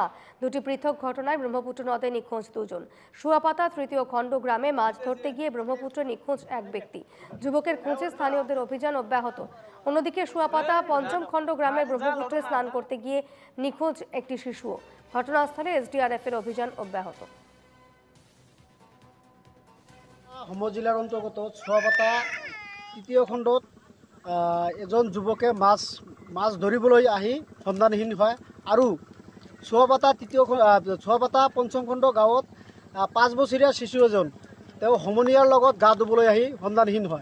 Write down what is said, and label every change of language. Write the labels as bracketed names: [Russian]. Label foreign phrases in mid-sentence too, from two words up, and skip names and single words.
[Bangla] দুটি পৃথক ঘটনায় ব্রহ্মপুত্র নদে নিখোঁজ দুজন। শুয়াপাতা তৃতীয় খণ্ড গ্রামে মাছ ধরতে গিয়ে ব্রহ্মপুত্রে নিখোঁজ এক ব্যক্তি। যুবকের খোঁজে স্থানীয়দের অভিযান অব্যাহত। অন্যদিকে শুয়াপাতা পঞ্চম খণ্ড গ্রামে ব্রহ্মপুত্রে স্নান করতে গিয়ে নিখোঁজ একটি শিশুও। ঘটনাস্থলে এসডিআরএফ এর অভিযান অব্যাহত। [Assamese] হোম জিলাৰ অন্তৰ্গত শুৱাপাতা তৃতীয় খণ্ডত এজন যুৱকে মাছ ধৰিবলৈ আহি সন্ধানহীন হয় আৰু শুৱাপাতা পঞ্চম খণ্ড গাঁৱত 5 বছৰীয়া শিশু এজন তেওঁ সমনীয়াৰ লগত গা ধুবলৈ আহি সন্ধানহীন হয়।